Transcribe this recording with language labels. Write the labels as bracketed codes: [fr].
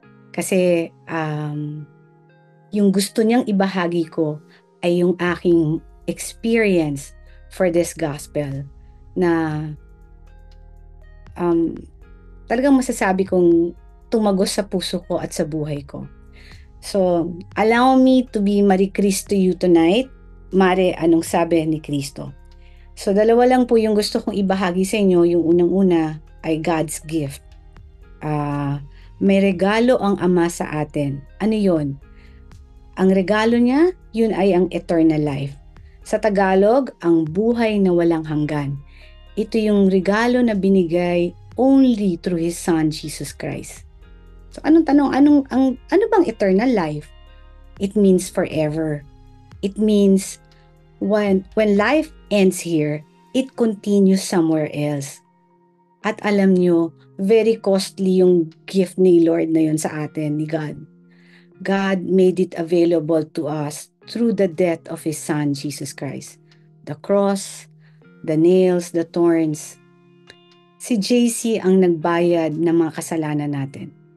[tl] Kasi yung gusto niyang ibahagi ko ay yung aking experience [en] for this gospel [tl] na um, talagang masasabi kong tumagos sa puso ko at sa buhay ko. [en] So, allow me to be Marie Cristo you tonight. [tl] Mare, anong sabi ni Kristo? So, dalawa lang po yung gusto kong ibahagi sa inyo. Yung unang-una ay God's gift. May regalo ang Ama sa atin. Ano yon? Ang regalo niya, yun ay ang eternal life. Sa Tagalog, ang buhay na walang hanggan. Ito yung regalo na binigay [en] only through His Son, Jesus Christ. [tl] So, anong tanong? Ano bang [en] eternal life? It means forever. It means when life ends here, it continues somewhere else. [tl] At alam nyo, [en] very costly [tl] yung gift ni Lord na yun sa atin, ni God. [en] God made it available to us through the death of His Son, Jesus Christ. The cross, the nails, the thorns. [tl] Si JC ang nagbayad ng mga kasalanan natin.